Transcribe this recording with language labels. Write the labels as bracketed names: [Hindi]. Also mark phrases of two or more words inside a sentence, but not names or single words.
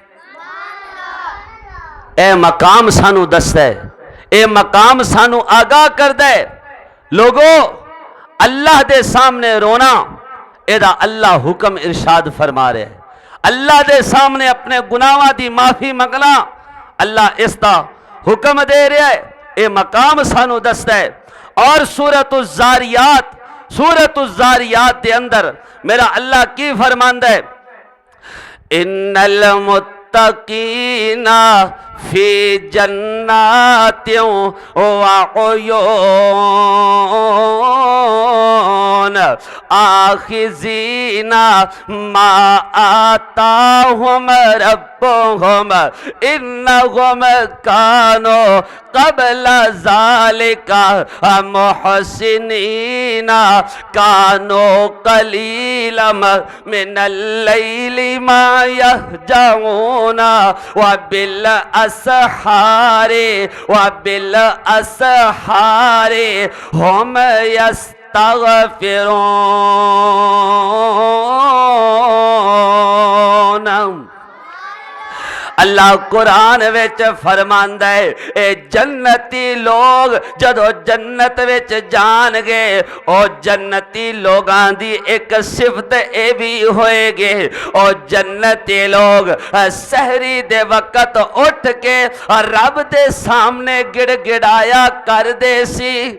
[Punjabi] ਏ ਮਕਾਮ ਸਾਨੂੰ ਦੱਸਦਾ ਹੈ, ਏ ਮਕਾਮ ਸਾਨੂੰ ਆਗਾਹ ਕਰਦਾ ਹੈ ਲੋਕੋ ਅੱਲਾਹ ਦੇ ਸਾਹਮਣੇ ਰੋਣਾ ਏਦਾ ਅੱਲਾਹ ਹੁਕਮ ਇਰਸ਼ਾਦ ਫ਼ਰਮਾ ਰਹੇ ਹੈਂ। ਅੱਲਾਹ ਦੇ ਸਾਹਮਣੇ ਅਪਣੇ ਗੁਨਾਹਾਂ ਦੀ ਮਾਫ਼ੀ ਮੰਗਣਾ ਅੱਲਾਹ ਇਸਦਾ ਹੁਕਮ ਦੇ ਰਿਹਾ ਹੈ। ਏ ਮਕਾਮ ਸਾਨੂੰ ਦੱਸਦਾ ਹੈ। ਔਰ ਸੂਰਤੁਜ਼ ਜ਼ਾਰਿਆਤ ਦੇ ਅੰਦਰ ਮੇਰਾ ਅੱਲਾਹ ਕੀ ਫ਼ਰਮਾਂਦਾ ਹੈ [Arabic] إن المتقين في جنات و عيون آخذين ما آتاهم ربهم إنهم كانوا قبل ذلك محسنين كانوا قليلاً من الليل ما يهجعون وبالأسحار هم يستغفرون. [Punjabi] ਅੱਲਾਹ ਕੁਰਆਨ ਵਿਚ ਫ਼ਰਮਾਂਦਾ ਹੈ ਏ ਜੰਨਤੀ ਲੋਕ ਜਦੋਂ ਜੰਨਤ ਵਿਚ ਜਾਣਗੇ ਔਰ ਜੰਨਤੀ ਲੋਕਾਂ ਦੀ ਇਕ ਸਿਫ਼ਤ ਏ ਵੀ ਹੋਏਗੀ ਔਰ ਜੰਨਤੀ ਲੋਕ ਸਹਿਰੀ ਦੇ ਵਕਤ ਉੱਠ ਕੇ ਰੱਬ ਦੇ ਸਾਹਮਣੇ ਗਿੜਗਿੜਾਇਆ ਕਰਦੇ ਸੀ।